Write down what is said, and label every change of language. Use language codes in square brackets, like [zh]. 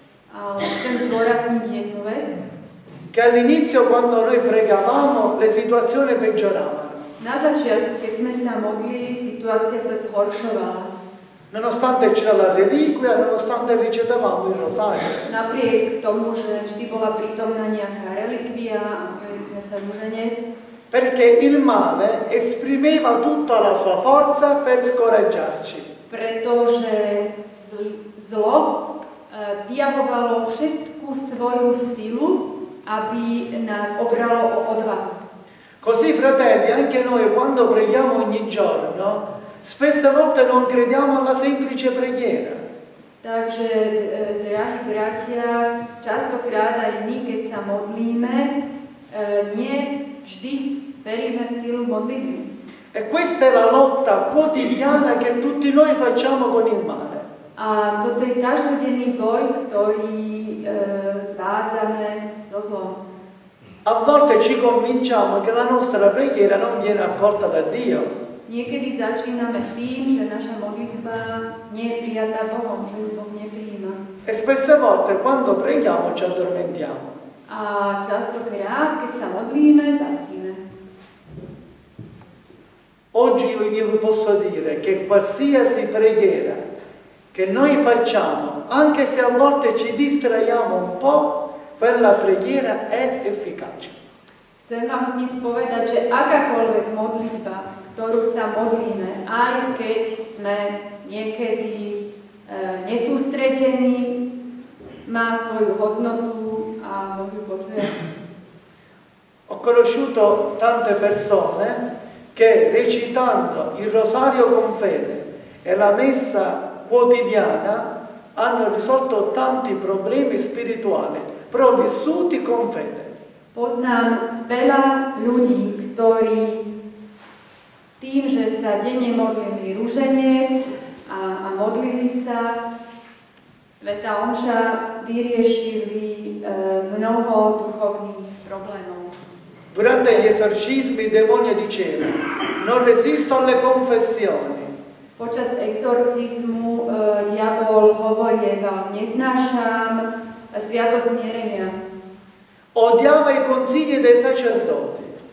[sk] Ale chcem zdôrazniť jednu vec. [it] Che all'inizio quando noi pregavamo le situazioni peggioravano. [sk] Na začiatku, keď sme sa modlili, situácia sa zhoršovala. [it] Nonostante c'era la reliquia, nonostante ricevevamo il rosario. [sk] Napriek tomu, že vždy bola prítomná nejaká relikvia a modlili sme sa rúženec. [it] Perché il male esprimeva tutta la sua forza per scoraggiarci. [sk] Pretože zlo vyjavovalo všetku svoju silu, aby nás obralo o odvahu. [it] Così, fratelli, anche noi quando preghiamo ogni giorno, spesse volte non crediamo alla semplice preghiera. [sk] Takže, drahí bratia, častokrát aj my, keď sa modlíme, nie vždy veríme v silu modlitby. [it] E questa è la lotta quotidiana che tutti noi facciamo con il male. [sk] A toto je každodenný boj, ktorý zvádzame so zlom. [it] A volte ci convinciamo che la nostra preghiera non viene accolta da Dio. [sk] Niekedy začíname tým, že naša modlitba nie je prijatá Bohom, že ju Boh neprijíma. [it] E spesse volte quando preghiamo ci addormentiamo. [sk] A častokrát, keď sa modlíme, zaspíme. [it] Oggi io vi posso dire che qualsiasi preghiera che noi facciamo, anche se a volte ci distraiamo un po', quella preghiera è efficace. [sk] Chcem vám dnes povedať, že akákoľvek modlitba, ktorú sa modlíme, aj keď sme niekedy nesústredení, má svoju hodnotu a Boh ju počuje. [it] Ho conosciuto tante persone che recitando il rosario con fede e la messa quotidiana hanno risolto tanti problemi spirituali, però vissuti con fede. [sk] Poznám veľa ľudí, ktorí tým, že sa denne modlili rúženec a modlili sa, Svätá omša, vyriešili mnoho duchovných problémov. [it] Durante gli esorcismi il demonio diceva: non resisto alle confessioni. [sk] Počas exorcizmu diabol hovorieval: neznášam sviatosť zmierenia. [it] Odiava i consigli dei sacerdoti.